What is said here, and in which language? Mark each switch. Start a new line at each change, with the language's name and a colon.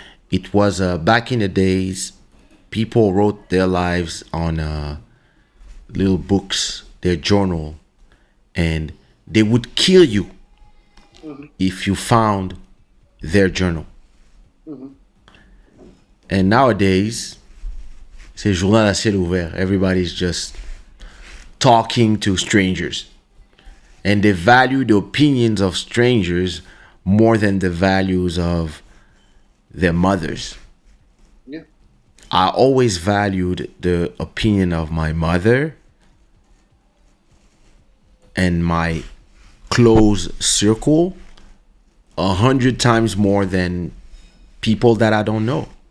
English: It was back in the days, people wrote their lives on little books, their journal, and they would kill you if you found their journal. And nowadays,
French: c'est journal à ciel ouvert.
English: Everybody's just talking to strangers. And they value the opinions of strangers more than the values of their mothers. yeah, I always valued the opinion of my mother and my close circle 100 times more than people that I don't know.